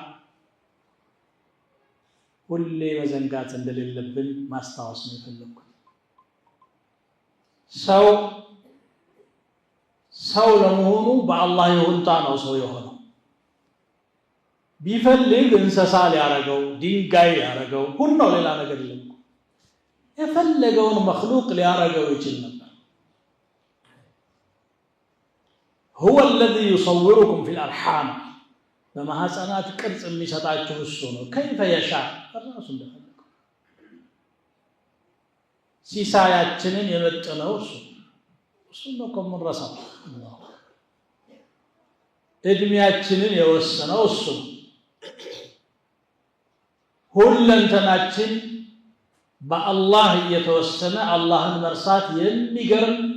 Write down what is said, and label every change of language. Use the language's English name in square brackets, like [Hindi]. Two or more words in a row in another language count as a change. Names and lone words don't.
[Amharic] ሁሌ መዘንጋት እንደሌለብን ማስታወስ ነው የፈለኩት። ሰው ለመሆኑ በአላህ ይሁንታ ነው ሰው የሆነው። ቢፈልግ እንስሳ ሊያረገው ድንጋይ ሊያረገው ሁሉ ሌላ ነገር የለም። የፈለገውን መخلوቅ ሊያረገው ይችል ነበር። [Arabic] هو الذي يصوركم في الارحام [Amharic] በማህፀናት ቅርጽ የሚሰጣችሁ እሱ ነው። [Arabic] كيف يشاء [Amharic] ራሱ እንደፈለገው ሲሳያችንን የመጠነው እሱ ነው ከመረሳው እድሜያችንን የወሰነው እሱ ነው። ሁለንተናችን በአላህ የተወሰነ አላህን መርሳት የሚገርም